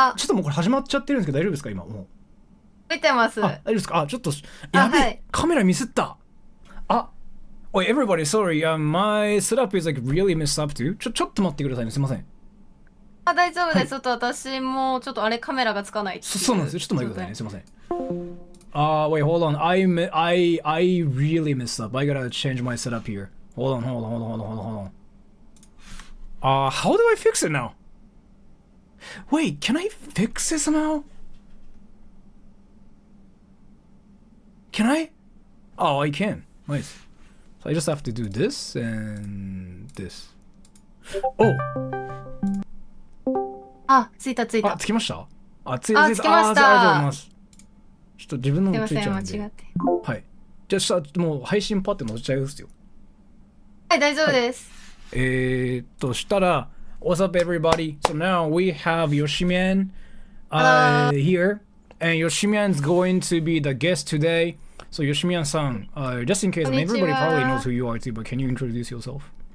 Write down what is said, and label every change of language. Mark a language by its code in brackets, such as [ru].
[ja] ちょっともうこれ始まっちゃってるんですけど大丈夫ですか今もう。見てます。大丈夫ですかちょっと、やべえ、はい、カメラミスった。 [en] Wait, everybody, sorry. My setup is like really messed up too. [ja] ちょっと待ってくださいね。すいません。大丈夫です。ちょっと私もちょっとあれカメラがつかない。そうなんですよ。ちょっと待ってくださいね。すいません。 [en] Wait, hold on. I really messed up. I gotta change my setup here. Hold on. How do I fix it now? Wait, can I fix it somehow? Can I? Oh, I can. Nice. So I just have to do this and this. Oh! [ja] ついた。つきました？つきました。ありがとうございます。ちょっと自分のもついちゃうんで。すいません、間違って。はい。じゃあもう配信パッて載せちゃいますよ。はい、大丈夫です。したら、 [en] What's up, everybody? So now we have Yoshimian here, and Yoshimian's going to be the guest today. So Yoshimian-san, just in case, everybody probably knows who you are too, but can you introduce yourself?